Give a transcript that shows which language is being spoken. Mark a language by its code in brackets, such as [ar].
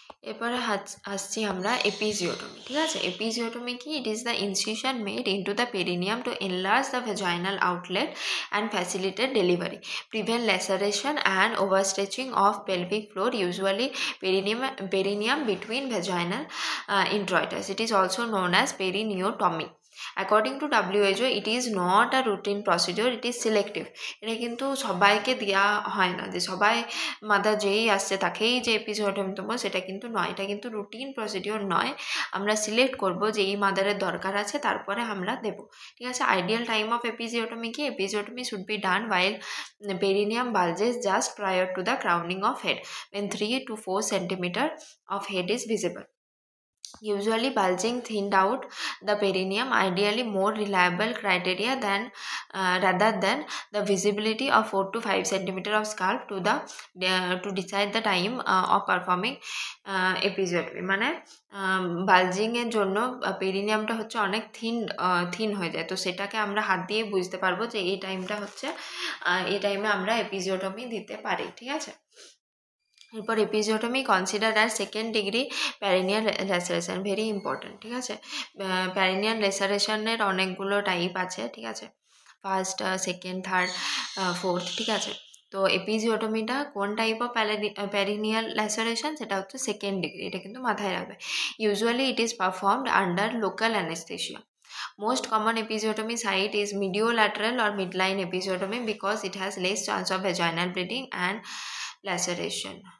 [bn] এরপরে আসছি আমরা এপিজিওটমি। ঠিক আছে, [en] Episiotomy কি, it is the incision made into the perineum to enlarge the vaginal outlet and facilitate delivery, prevent laceration and overstretching of pelvic floor, usually perineum between vaginal introitus. It is also known as perineotomy. According to WHO, it is not a routine procedure, it is selective. [bn] এটা কিন্তু সবাইকে দেওয়া হয় না, যে সবাই mother যেই আসছে তাকেই যে এপিজিওটমি দেবো সেটা কিন্তু নয়, এটা কিন্তু রুটিন প্রসিডিওর নয়। আমরা সিলেক্ট করব যে এই মাদারের দরকার আছে, তারপরে আমরা দেব, ঠিক আছে। [en] Ideal time of episiotomy কি, episiotomy should be done while perineum bulges just prior to the crowning of head, when 3 to 4 centimeter of head is visible. Usually bulging thinned out the perineum, ideally more reliable criteria than rather than the visibility of 4 to 5 centimeter of scalp to decide the time of performing episiotomy। [bn] মানে বালজিংয়ের জন্য পেরিনিয়ামটা হচ্ছে অনেক thin হয়ে যায়, তো সেটাকে আমরা হাত দিয়ে বুঝতে পারবো যে এই টাইমটা হচ্ছে এই টাইমে আমরা এপিজিওটমি দিতে পারি, ঠিক আছে। [en] এরপর episiotomy consider as second degree perineal laceration, very important, [bn] ঠিক আছে। প্যারিনিয়াল ল্যাসারেশনের অনেকগুলো টাইপ আছে, ঠিক আছে, ফার্স্ট, সেকেন্ড, থার্ড, ফোর্থ, ঠিক আছে। তো এপিজিওটমিটা কোন টাইপ অফ প্যারিনিয়াল ল্যাসারেশন, সেটা হচ্ছে সেকেন্ড ডিগ্রি, এটা কিন্তু মাথায় রাখবে। [en] Usually it is performed under local anaesthesia. Most common episiotomy site is mediolateral or midline episiotomy because it has less chance of vaginal bleeding and laceration.